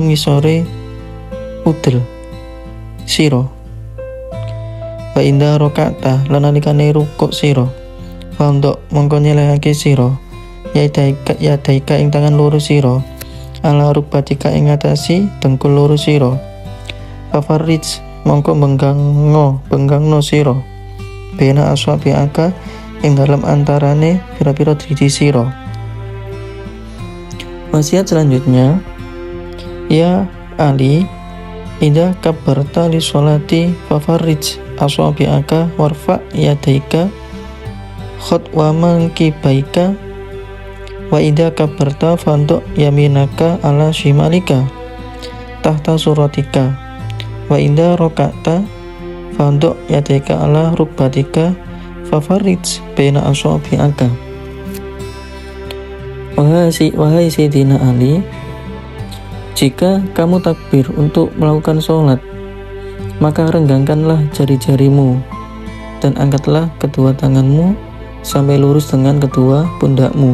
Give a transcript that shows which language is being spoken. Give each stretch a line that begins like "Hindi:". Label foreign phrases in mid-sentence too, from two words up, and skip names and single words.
Javanese: ngisore udel sira,
Arabic: وعند ركعت
Javanese: lan nalikane rukuk sira, fandok mongko nyelehake sira yadaika ing tangan loro sira,
Arabic: على ركبتيك
Javanese: ing ngatasi dengkul loro sira, fafarrij mongko benggangno sira, bena aswabiaka ing dalam antarane pira-pira driji sira.
Indonesian: Wasiat selanjutnya,
Arabic: يا علي، إذا كبرت للصلاة ففرج أصابعك وارفع يديك حذو منكبيك، وإذا كبرت فضع يمينك على شمالك تحت سرتك، وعند ركعت فضع يديك على ركبتيك ففرج بين أصابعك.
Indonesian: Wahai Sayyidina Ali, jika kamu takbir untuk melakukan sholat, maka renggangkanlah jari-jarimu dan angkatlah kedua tanganmu sampai lurus dengan kedua pundakmu.